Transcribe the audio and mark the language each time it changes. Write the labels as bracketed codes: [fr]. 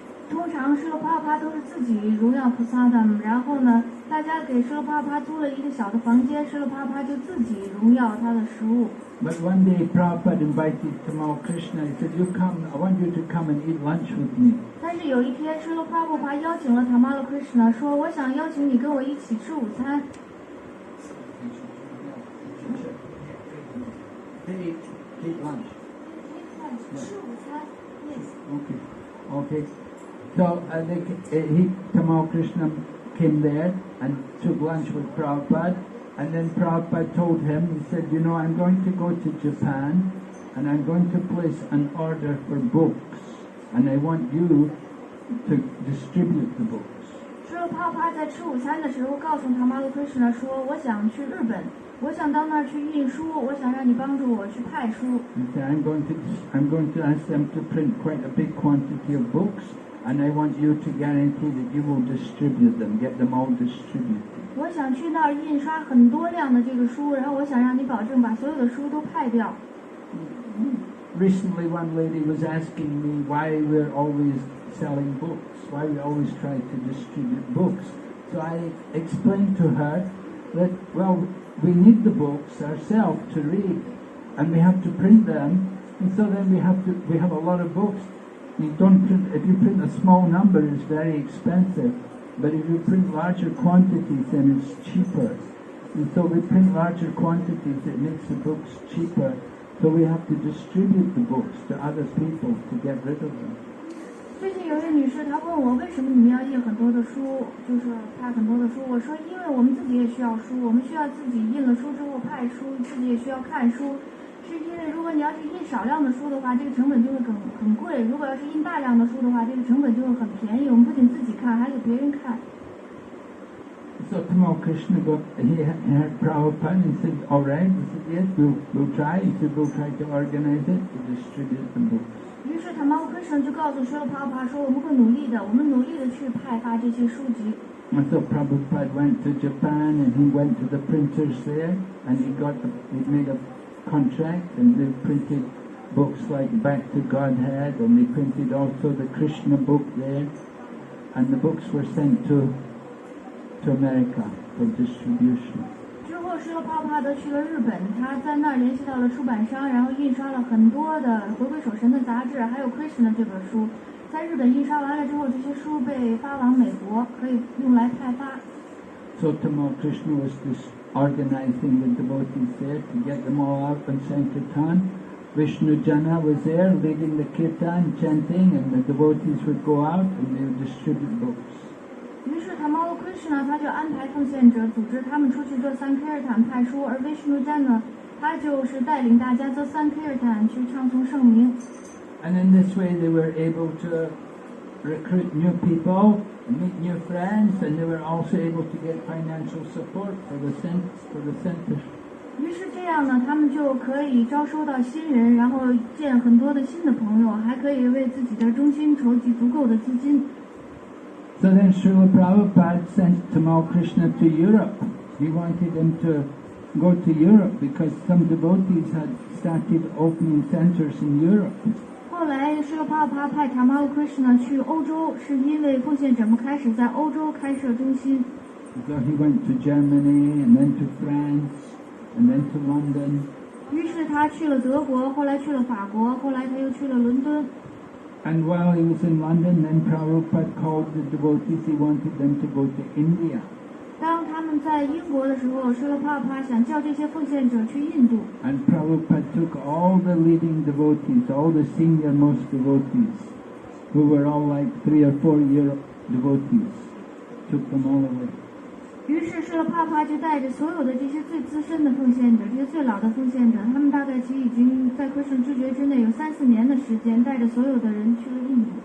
[zh] 通常施乐帕帕都是自己荣耀菩萨的，然后呢，大家给施乐帕帕租了一个小的房间，施乐帕帕就自己荣耀他的食物。 [en] But one day Prabhupada invited Tamal Krishna. He said, "You come. I want you to come and eat lunch with me." [zh] 但是有一天，施乐帕帕邀请了塔玛罗克什呢，说：“我想邀请你跟我一起吃午餐。” [en] Eat lunch. [zh] 吃午餐 ，yes. [en] Okay. So Tamal Krishna came there and took lunch with Prabhupada, and then Prabhupada told him, he said, I'm going to go to Japan, and I'm going to place an order for books, and I want you to distribute the books. [zh] 施乐帕帕在吃午餐的时候告诉塔玛罗克什呢说：“我想去日本，我想到那儿去印书，我想让你帮助我去派书。” [en] He said, I'm going to ask them to print quite a big quantity of books. And I want you to guarantee that you will distribute them, get them all distributed. [zh] 我想去那儿印刷很多量的这个书，然后我想让你保证把所有的书都派掉。 [en] Recently, one lady was asking me why we're always selling books, why we always try to distribute books. So I explained to her that, we need the books ourselves to read, and we have to print them, and so then we have a lot of books. If you print a small number, it's very expensive. But if you print larger quantities, then it's cheaper. And so we print larger quantities, it makes the books cheaper. So we have to distribute the books to other people to get rid of them. [zh] 最近有一位女士，她问我为什么你们要印很多的书，就是派很多的书。我说，因为我们自己也需要书，我们需要自己印了书之后派书，自己也需要看书。是因为如果你要是印少量的书的话，这个成本就会很贵；如果要是印大量的书的话，这个成本就会很便宜。我们不仅自己看，还给别人看。 [en] So Tamal Krishna he heard Prabhupada and said, "All right." He said, "Yes, we'll try." He said, "We'll try to organize it to distribute the books." [zh] 于是塔玛罗克什就告诉施乐帕帕说：“我们会努力的，我们努力的去派发这些书籍。” [en] And so Prabhupada went to Japan and he went to the printers there and he made a contract, and they printed books like Back to Godhead, and they printed also the Krishna book there, and the books were sent to America for distribution. [zh] 之后施乐帕帕德去了日本，他在那儿联系到了出版商，然后印刷了很多的回归守神的杂志，还有 Krishna 这本书。在日本印刷完了之后，这些书被发往美国，可以用来派发。 [en] So Tamal Krishna was organizing the devotees there to get them all out on Sankirtan. Vishnu Jana was there leading the kirtan, chanting, and the devotees would go out and they would distribute books. [zh] 于是 Tamal Krishna 他就安排奉献者组织他们出去做Sankirtan派书，而 Vishnujana 他就是带领大家做Sankirtan去唱诵圣名。 [en] And in this way they were able to recruit new people, meet new friends, and they were also able to get financial support for the center. [zh] 于是这样呢，他们就可以招收到新人，然后见很多的新的朋友，还可以为自己的中心筹集足够的资金。 [en] So then Srila Prabhupada sent Tamal Krishna to Europe. He wanted him to go to Europe because some devotees had started opening centers in Europe. [zh] 后来施罗帕帕派 Tamal Krishna 去欧洲，是因为奉献者们开始在欧洲开设中心。 [en] So he went to Germany and then to France and then to London. [zh] 于是他去了德国，后来去了法国，后来他又去了伦敦。 [en] And while he was in London, then Prabhupada called the devotees. He wanted them to go to India. [zh] 当他们在英国的时候，施罗帕帕想叫这些奉献者去印度。 [en] And Prabhupada took all the leading devotees, all the senior-most devotees, who were all like 3 or 4 year devotees, took them all away. [zh] 于是施罗帕帕就带着所有的这些最资深的奉献者，这些最老的奉献者，他们大概其实已经在科圣知觉之内有3-4年的时间，带着所有的人去了印度。